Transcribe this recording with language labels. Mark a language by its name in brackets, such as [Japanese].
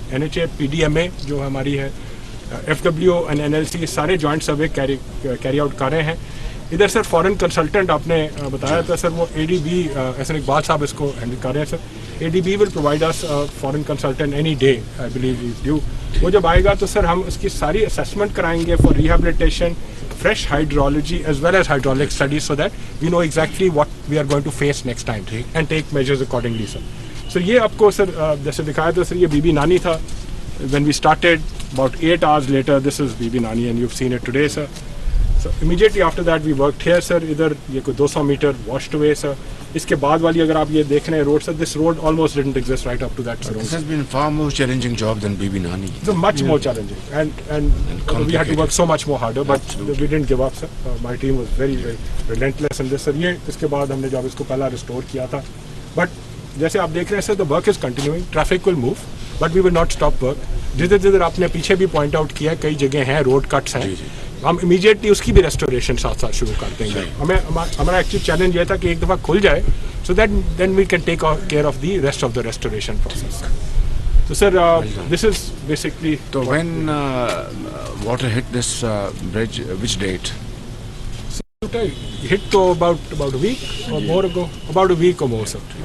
[Hindi] NHA PDMA जो हमारी है, FWO एंड NLC सारे जॉइंट सर्वे कैरी आउट कर रहे हैं. इधर सर फॉरेन कंसल्टेंट आपने बताया था सर, वो ADB एहसन इकबाल साहब इसको हैंडल कर रहे हैं sir. [English] ADB will provide us foreign consultant any day I believe is due. [Hindi] वो जब आएगा तो सर हम इसकी सारी असेसमेंट कराएंगे [English] For rehabilitation, fresh hydrology as well as hydraulic studies so that we know exactly what we are going to face next time and take measures accordingly sir. [Hindi] So ये आपको सर जैसे दिखाया था sir, ये बीबी नानी था [English] when we started. About 8 hours later this is Bibi Nani and you've seen it today sir. So immediately after that we worked here sir. [Hindi] इधर ये कोई 200 मीटर [English] washed away [Hindi] sir. इसके बाद वाली अगर आप ये देख रहे हैं road sir, [English] this road almost didn't exist right up to that [Hindi] sir. [English] This has been far more challenging job than Bibi Nani. So much more challenging and we had to work so much more harder, but we didn't give up sir. My team was very relentless in this sir. [Hindi] ये इसके बाद हमने जब इसको पहला restore किया था, but जैसे आप देख रहे हैं sir [English] the work is continuing. Traffic will move but we will not stop work. [Hindi] जिधर आपने पीछे भी पॉइंट आउट किया, कई जगह हैं रोड कट्स हैं, हम इमीडिएटली उसकी भी रेस्टोरेशन साथ साथ शुरू कर देंगे. हमें हमारा एक्चुअली चैलेंज ये था कि एक दफ़ा खुल जाए [English] so that then we can take care of the rest of the restoration process. So sir, this is basically. So when water hit this bridge, which date? So hit to about a week or more ago, about a week or more sir.